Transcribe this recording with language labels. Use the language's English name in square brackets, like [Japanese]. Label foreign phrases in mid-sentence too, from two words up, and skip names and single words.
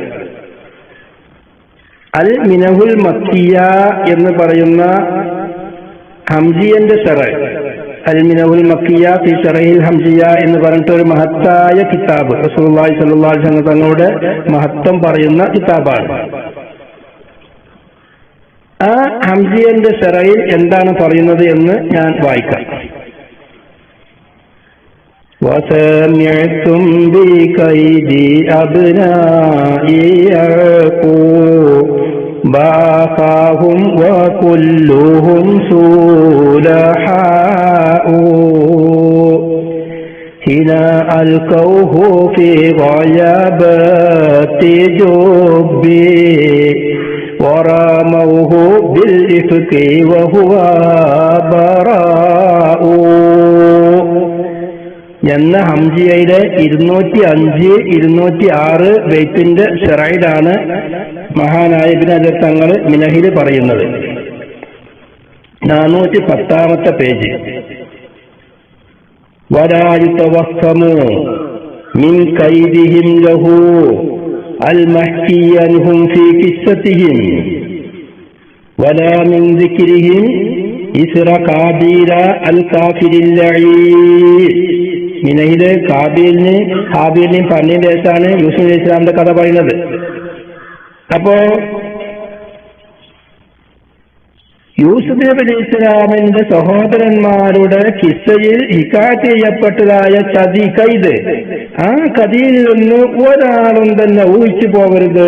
[Malayalam] അൽ മിനഹുൽ മക്കിയ എന്ന് പറയുന്ന ഹംജിയന്റെ ശറഹ്, അൽ മിനഹുൽ മക്കിയ ഫി ശറഹിൽ ഹംജിയ എന്ന് പറഞ്ഞിട്ട് ഒരു മഹത്തായ കിതാബ്, [Arabic] رسول الله صلى الله عليه وسلم [Malayalam] തങ്ങളുടെ മഹത്വം പറയുന്ന കിതാബാണ്. ആ ഹംജിയന്റെ ശറഹിൽ എന്താണ് പറയുന്നത് എന്ന് ഞാൻ വായിക്കാം. [Arabic] وَسَمِعْتُمْ بِكَيْدِ أَبْنَاءِ يَعْقُوبَ بَاخَاهُمْ وَكُلُّهُمْ صُلَحَاءُ إذا ألقوه في غيابات جبي ورموه بالإفك وهو براء [Malayalam] എന്ന ഹംസിയയിലെ 205, 206 ബൈത്തിന്റെ ഷറയിലാണ് മഹാനായ ഇബ്നു ഹജർ തങ്ങൾ മിനഹിൽ പറയുന്നത്. [Arabic] 410 പേജ്. ولا يتوهم من كيدهم له المحكي عنهم في قصتهم ولا من ذكرهم إثر قابيل الكافر اللعين. [Malayalam] മിനയില് ഹാബീലിനെയും പറഞ്ഞതിന്റെ ശേഷമാണ് യൂസുഫ് അലൈഹി ഇസ്ലാമിന്റെ കഥ പറയുന്നത്. അപ്പോ യൂസുഫ് അലൈഹി ഇസ്ലാമിന്റെ സഹോദരന്മാരുടെ കിസ്സയിൽ ഹിക്കായത്ത് ചെയ്യപ്പെട്ടതായ കൈത്, ആ കഥയിൽ നിന്ന് ഒരാളും തന്നെ ഊഹിച്ചു പോകരുത്.